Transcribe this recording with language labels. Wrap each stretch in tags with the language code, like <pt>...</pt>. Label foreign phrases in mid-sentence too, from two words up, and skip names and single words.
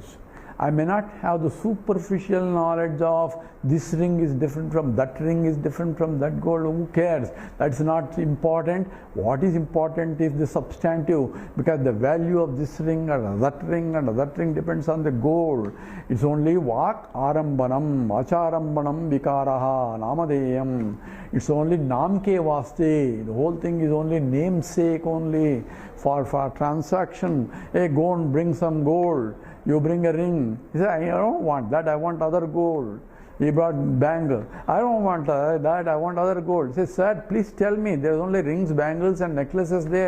<en>I may not have the superficial knowledge of this ring is different from that ring is different from that gold. Who cares? That's not important. What is important is the substantive, because the value of this ring and that ring depends on the gold. It's only</en> <sa>वाक् आरम्भणम्, आचारम्भणम् विकारः, नामधेयम्.</sa> <en>It's only</en> <hi>नाम के वास्ते.</hi> <en>The whole thing is only namesake only for transaction. Hey, go and bring some gold. You bring a ring. He said, I don't want that, I want other gold. He brought bangle. I don't want that, I want other gold. He said, sir, please tell me, there's only rings, bangles and necklaces there.</en>